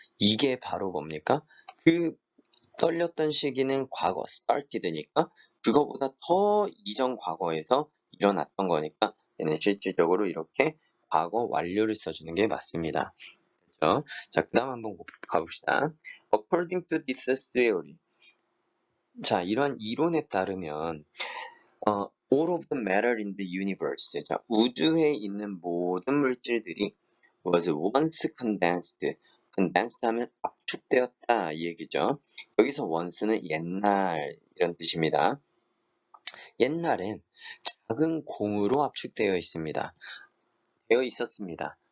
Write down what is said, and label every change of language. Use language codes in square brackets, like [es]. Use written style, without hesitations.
[ko] 이게 바로 뭡니까? 그 떨렸던 시기는 과거, started니까 그거보다 더 이전 과거에서 일어났던 거니까 얘는 실질적으로 이렇게 과거 완료를 써주는 게 맞습니다. 그렇죠? 자, 그 다음 한번 가봅시다. [en] According to this theory. [ko] 자, 이런 이론에 따르면 [en] all of the matter in the universe. [ko] 자, 우주에 있는 모든 물질들이 [en] was once condensed. [ko] condensed 하면 압축되었다 이 얘기죠. 여기서 once는 옛날 이런 뜻입니다. 옛날엔 작은 공으로 압축되어 있습니다. 되어 있었습니다.